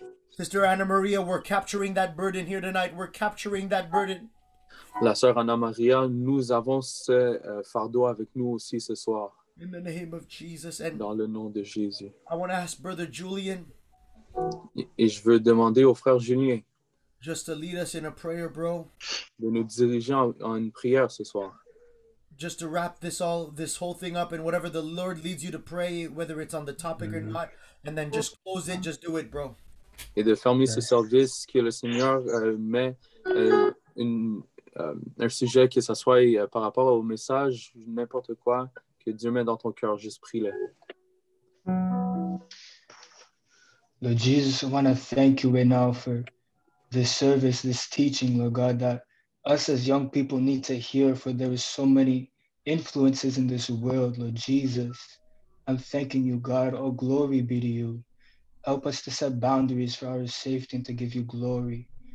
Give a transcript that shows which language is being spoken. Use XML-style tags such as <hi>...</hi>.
<en>Sister Anna Maria, we're capturing that burden here tonight. We're capturing that burden.</en> <fr>La sœur Anna Maria, nous avons ce fardeau avec nous aussi ce soir.</fr> <en>In the name of Jesus. And</en> <fr>Dans le nom de Jésus.</fr> <en>I want to ask Brother Julian</en> <fr>Et je veux demander au frère Julien</fr> <en>just to lead us in a prayer, bro.</en> <fr>de nous diriger en une prière ce soir.</fr> <en>Just to wrap this whole thing up, and whatever the Lord leads you to pray, whether it's on the topic or not, and then just close it, just do it, bro.</en> <fr>Et de fermer ce service, que le Seigneur met un sujet, que ce soit par rapport au message, n'importe quoi, que Dieu met dans ton cœur, juste prie-le.</fr> <en>Lord Jesus, I want to thank you right now for this service, this teaching, Lord God, that us as young people need to hear, for there is so many influences in this world, Lord Jesus. I'm thanking you, God. All glory be to you. Help us to set boundaries for our safety and to give you glory.</en>